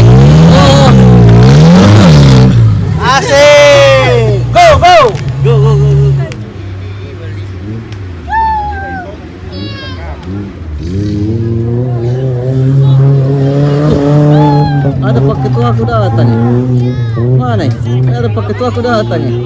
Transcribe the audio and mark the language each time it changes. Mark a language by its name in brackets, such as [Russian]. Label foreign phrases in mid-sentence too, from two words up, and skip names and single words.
[Indonesian] Oh, Asik. [English] Go go. go go go go. [Indonesian] Ada Pak Ketua aku datang ya. Mana ya? Ada Pak Ketua aku datang ya.